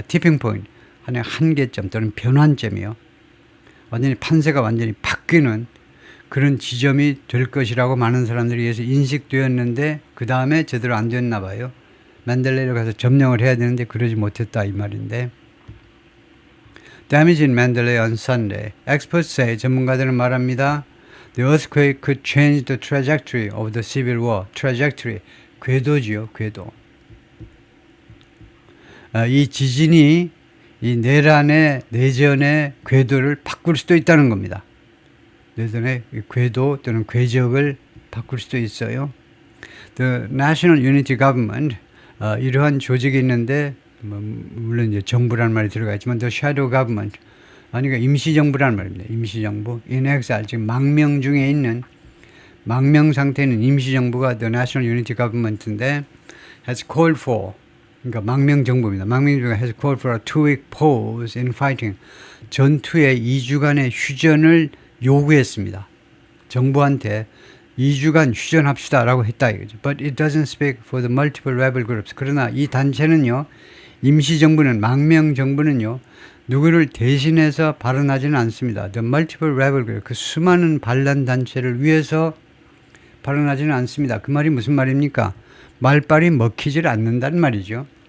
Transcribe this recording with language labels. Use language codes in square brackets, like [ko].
[ko] 티핑 포인트 하나의 한계점 또는 변환점이요. 완전히 판세가 완전히 바뀌는 그런 지점이 될 것이라고 많은 사람들이 의해서 인식되었는데 그 다음에 제대로 안 됐나 봐요. 만달레이로 가서 점령을 해야 되는데 그러지 못했다 이 말인데. [en] Damage in Mandalay on Sunday. Experts say, [ko] 전문가들은 말합니다. [en] The earthquake could change the trajectory of the civil war. [ko] Trajectory, 궤도지요, 궤도. 이 지진이 이 내전의 궤도를 바꿀 수도 있다는 겁니다. 내전의 궤도 또는 궤적을 바꿀 수도 있어요. The National Unity Government, 이러한 조직이 있는데 물론 이제 정부라는 말이 들어가 있지만 The Shadow Government, 그러니까 임시정부라는 말입니다. 임시정부, [en] in exile, [ko] 지금 망명 중에 있는 망명 상태에 있는 임시정부가 The National Unity Government인데 [en] has called for, [ko] 그러니까 망명정부입니다. [en] 망명정부가 has called for a 2-week pause in fighting. [ko] 전투의 2주간의 휴전을 요구했습니다. 정부한테 2주간 휴전합시다라고 했다 이거죠. [en] But it doesn't speak for the multiple rebel groups. [ko] 그러나 이 단체는요, 임시정부는 망명정부는요, 누구를 대신해서 발언하지는 않습니다. [en] The multiple rebel groups, [ko] 그 수많은 반란 단체를 위해서 발언하지는 않습니다. 그 말이 무슨 말입니까? 말빨이 먹히질 않는다는 말이죠.